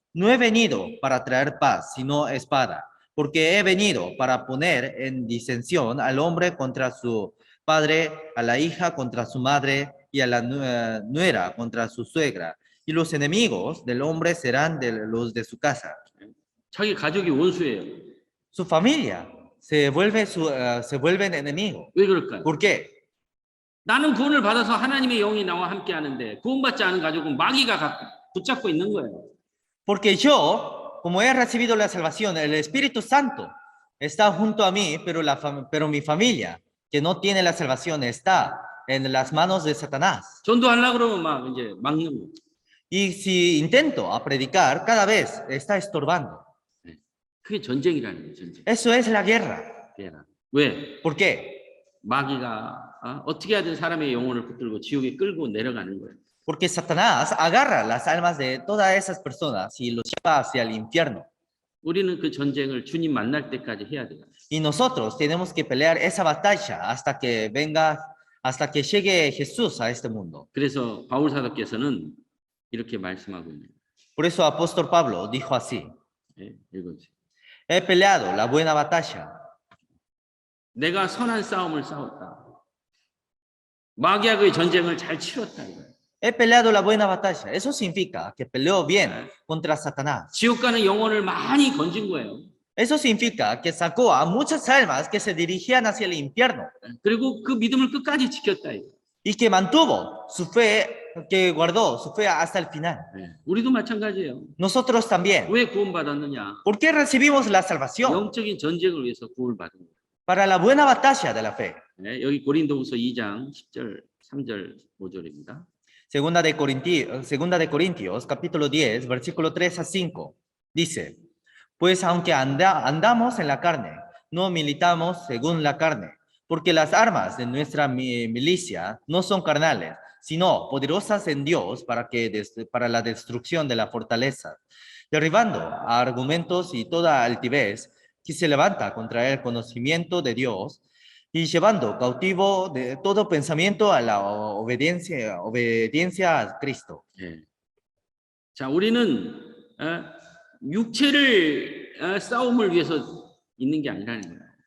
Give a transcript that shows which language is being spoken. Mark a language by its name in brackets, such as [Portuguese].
[Spanish] No he venido para traer paz, sino espada, porque he venido para poner en disensión al hombre contra su padre, a la hija contra su madre y a la nuera contra su suegra. Y los enemigos del hombre serán de los de su casa. [Korean] 자기 가족이 원수예요. [Spanish] Su familia se vuelven enemigos. [Korean] 왜 그럴까요? [Spanish] ¿Por qué? [Korean] 나는 구원을 받아서 하나님의 영이 나와 함께 하는데 구원받지 않은 가족은 마귀가 붙잡고 있는 거예요. [Spanish] Porque yo, como he recibido la salvación, el Espíritu Santo está junto a mí, pero mi familia, que no tiene la salvación, está en las manos de Satanás. [Korean] 전도하려고 그러면 막 이제 막는 거예요. [Spanish] Y si intento a predicar, cada vez está estorbando. [Korean] 그게 전쟁이라는 거예요. 전쟁. [Spanish] Eso es la guerra. [Korean] 왜? [Spanish] ¿Por qué? [Korean] 마귀가 어떻게 하든 사람의 영혼을 붙들고 지옥에 끌고 내려가는 거예요. [Spanish] Porque Satanás agarra las almas de todas esas personas y los lleva hacia el infierno. [Korean] 우리는 그 전쟁을 주님 만날 때까지 해야 돼요. [Spanish] Y nosotros tenemos que pelear esa batalla hasta que llegue Jesús a este mundo. [Korean] 그래서 바울 사도께서는 이렇게 말씀하고 있는 거예요. [Spanish] Por eso apóstol Pablo dijo así, [Korean] 읽어주세요. [Spanish] he peleado la buena batalla. [Korean] 내가 선한 싸움을 싸웠다. 마귀하고의 전쟁을 잘 치렀다. 이거예요. [Spanish] He peleado la buena batalla. Eso significa que peleó bien contra Satanás. [Korean] 지옥 가는 영혼을 많이 건진 거예요. [Spanish] Eso significa que sacó a muchas almas que se dirigían hacia el infierno [Korean] 그리고 그 믿음을 끝까지 지켰다. 이거. [Spanish] y que mantuvo su fe, que guardó su fe hasta el final. [Korean] 우리도 마찬가지예요. [Spanish] Nosotros también. [Korean] 왜 구원받았느냐? [Spanish] ¿Por qué recibimos la salvación? [Korean] 영적인 전쟁을 위해서 구원을 받은 거예요. [Spanish] Para la buena batalla de la fe. [Korean] 여기 고린도후서 2장 10절, 3절, 5절입니다. [Spanish] Segunda de Corintios, capítulo 10, versículo 3 a 5, dice, pues aunque andamos en la carne, no militamos según la carne, porque las armas de nuestra milicia no son carnales, sino poderosas en Dios para la destrucción de la fortaleza, derribando a argumentos y toda altivez que se levanta contra el conocimiento de Dios, y llevando cautivo de todo pensamiento a la obediencia a Cristo. [Korean] 자, 우리는 육체를 싸움을 위해서 있는 게 아니라는 거예요.